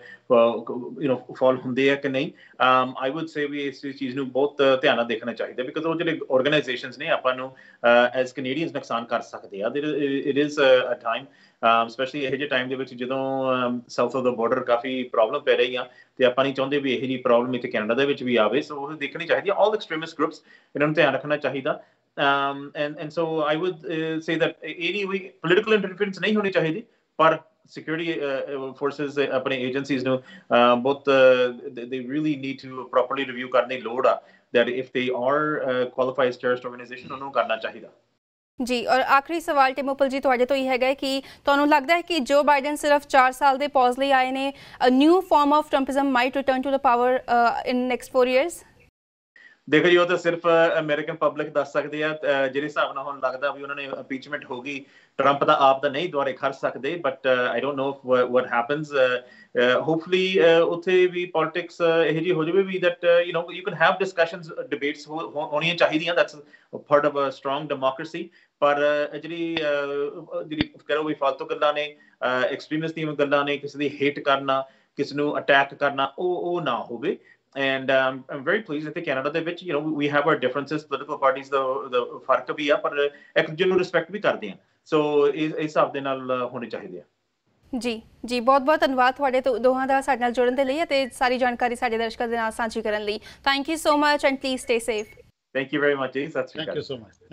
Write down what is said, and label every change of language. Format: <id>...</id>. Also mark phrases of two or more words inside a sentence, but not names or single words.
<pa>ਫੋਲ ਹੁੰਦੇ ਆ ਕਿ ਨਹੀਂ</pa> <en>I would say</en> <pa>ਵੀ ਇਸ ਚੀਜ਼ ਨੂੰ ਬਹੁਤ ਧਿਆਨ ਨਾਲ ਦੇਖਣਾ ਚਾਹੀਦਾ ਬਿਕਾਜ਼ ਉਹ ਜਿਹੜੇ ਆਰਗੇਨਾਈਜੇਸ਼ਨਸ ਨੇ ਆਪਾਂ ਨੂੰ</pa> <en>as Canadians</en> <pa>ਨੁਕਸਾਨ ਕਰ ਸਕਦੇ ਆ</pa> <en>it is a time specially</en> <pa>ਇਹੋ ਜਿਹੇ ਟਾਈਮ ਦੇ ਵਿੱਚ ਜਦੋਂ</pa> <en>south of the border</en> <pa>ਕਾਫੀ ਪ੍ਰੋਬਲਮ ਪੈ ਰਹੀ ਆ ਤੇ ਆਪਾਂ ਨਹੀਂ ਚਾਹੁੰਦੇ ਵੀ ਇਹੋ ਜਿਹੀ ਪ੍ਰੋਬਲਮ ਇੱਥੇ ਕੈਨੇਡਾ ਦੇ ਵਿੱਚ ਵੀ ਆਵੇ ਸੋ ਉਹ ਦੇਖਣੀ ਚਾਹੀਦੀ ਆ</pa> <en>all extremist groups</en> <pa>ਇਹਨਾਂ ਨੂੰ ਧਿਆਨ ਰੱਖਣਾ ਚਾਹੀਦਾ</pa> <en>and so I would say that any political interference</en> <pa>ਨਹੀਂ ਹੋਣੀ ਚਾਹੀਦੀ ਪਰ</pa> <en>security forces</en> <pa>ਅਪਣੇ ਏਜੰਸੀਜ਼ ਨੂੰ</pa> <en>both they really need to properly review</en> <pa>ਕਰਨੇ ਲੋੜ ਆ</pa> <en>that if they are qualified as terrorist organization</en> <pa>ਉਹਨੂੰ ਕਰਨਾ ਚਾਹੀਦਾ ਜੀ ਔਰ ਆਖਰੀ ਸਵਾਲ ਟਿਮੋਪਲ ਜੀ ਤੁਹਾਡੇ ਤੋਂ ਇਹ ਹੈਗਾ ਕਿ ਤੁਹਾਨੂੰ ਲੱਗਦਾ ਹੈ ਕਿ ਜੋ ਬਾਈਡਨ ਸਿਰਫ 4 ਸਾਲ ਦੇ ਪੌਜ਼ ਲਈ ਆਏ ਨੇ</pa> <en>a new form of Trumpism might return to the power in next 4 years</en> <pa>ਦੇਖੋ ਜੀ ਉਹ ਤਾਂ ਸਿਰਫ</pa> <en>American public</en> <pa>ਦੱਸ ਸਕਦੇ ਆ ਜਿਹੜੇ ਹਿਸਾਬ ਨਾਲ ਹੁਣ ਲੱਗਦਾ ਵੀ ਉਹਨਾਂ ਨੇ ਇੰਪੀਚਮੈਂਟ ਹੋ ਗਈ ਟਰੰਪ ਦਾ ਆਪ ਤਾਂ ਨਹੀਂ ਦੁਬਾਰੇ ਖੜ ਸਕਦੇ</pa> <en>but I don't know what happens hopefully</en> <pa>ਉੱਥੇ ਵੀ ਪੋਲਿਟਿਕਸ ਇਹੋ ਜਿਹੀ ਹੋ ਜਾਵੇ ਵੀ</pa> <en>that you can have discussions debates</en> <pa>ਹੋਣੀਆਂ ਚਾਹੀਦੀਆਂ</pa> <en>that's part of a strong democracy</en> <pa>ਪਰ ਜਿਹੜੀ ਕਰੋ ਵੀ ਫਾਲਤੂ ਗੱਲਾਂ ਨੇ ਐਕਸਟ੍ਰੀਮਿਸਟ ਦੀਆਂ ਗੱਲਾਂ ਨੇ ਕਿਸੇ ਦੀ ਹੇਟ ਕਰਨਾ ਕਿਸੇ ਨੂੰ ਅਟੈਕ ਕਰਨਾ ਉਹ ਨਾ ਹੋਵੇ</pa> <en>and I'm very pleased that Canada</en> <pa>ਦੇ ਵਿੱਚ</pa> <en>we have our differences political parties the</en> <pa>ਫਰਕ ਵੀ ਆ ਪਰ ਇੱਕ ਦੂਜੇ ਨੂੰ ਰਿਸਪੈਕਟ ਵੀ ਕਰਦੇ ਆ ਸੋ ਇਸ ਹਿਸਾਬ ਦੇ ਨਾਲ ਹੋਣੇ ਚਾਹੀਦੇ ਆ ਜੀ ਬਹੁਤ ਬਹੁਤ ਧੰਨਵਾਦ ਤੁਹਾਡੇ ਦੋਹਾਂ ਦਾ ਸਾਡੇ ਨਾਲ ਜੁੜਨ ਦੇ ਲਈ ਅਤੇ ਸਾਰੀ ਜਾਣਕਾਰੀ ਸਾਡੇ ਦਰਸ਼ਕਾਂ ਦੇ ਨਾਲ ਸਾਂਝੀ ਕਰਨ ਲਈ</pa> <en>thank you so much and please stay safe thank you very much</en> <pa>ਜੀ ਸਤਿ ਸ਼੍ਰੀ ਅਕਾਲ</pa> <en>thank you so much</en>